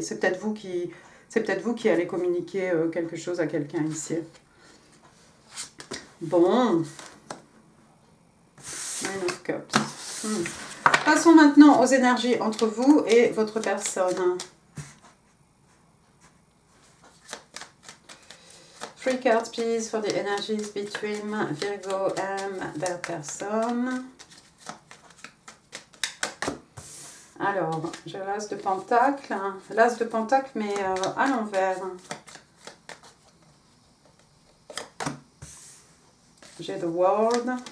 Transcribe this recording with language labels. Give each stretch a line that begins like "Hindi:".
French: C'est peut-être vous qui allez communiquer quelque chose à quelqu'un ici. Bon. Nine of Cups. Passons maintenant aux énergies entre vous et votre personne.
English: 3 cards, please, for the energies between Virgo and their person.
French: Alors, j'ai l'as de pentacle. L'as de pentacle, mais à l'envers. J'ai the world.